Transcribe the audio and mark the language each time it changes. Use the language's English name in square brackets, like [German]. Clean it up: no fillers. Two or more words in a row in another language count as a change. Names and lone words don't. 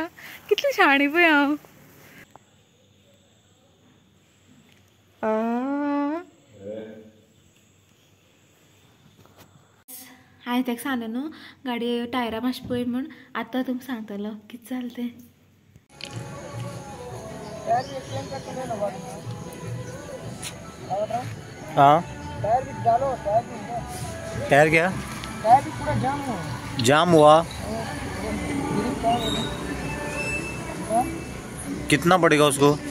[Konkani] कितली शाणी पळय हांव। हांवें ताका सांगलें न्हू गाडये टायरां मातशें पळय म्हूण। आतां तुमकां सांगतलो कितें जालें तें। [Hindi] हाँ टायर क्या जाम हुआ। कितना पड़ेगा उसको?